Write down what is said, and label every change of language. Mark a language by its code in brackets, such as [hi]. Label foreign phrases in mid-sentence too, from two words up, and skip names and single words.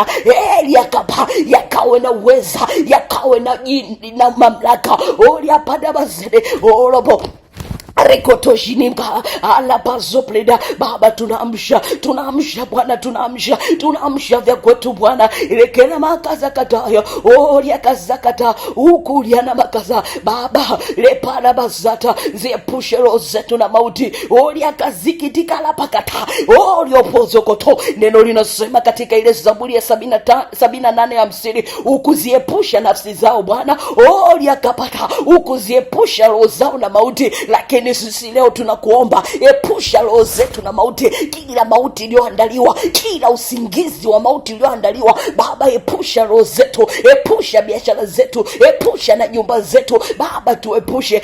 [sw] Yakapa yakawe na uweza, yakawe na mamlaka. Oliapada bazede orobo rekotoshinimka alapazopleda. Baba, tunaamsha Bwana, tunaamsha vya kwetu Bwana. Lekena makaza kataya oria kazakata ukulia na makaza Baba, lepana bazata ziepushe roho zetu na mauti. Oria kazikitika la pakata orio pozokoto. Neno linasema katika ile Zaburi ya 78:50, ukuziepusha nafsi zao Bwana, oria kapata, ukuziepusha roho zao na mauti. Lakini sisi leo tunakuomba, epusha roho zetu na mauti, kila mauti iliyoandaliwa, kila usingizi wa mauti iliyoandaliwa Baba, epusha roho zetu, epusha biashara zetu, epusha na nyumba zetu Baba, tuepushe.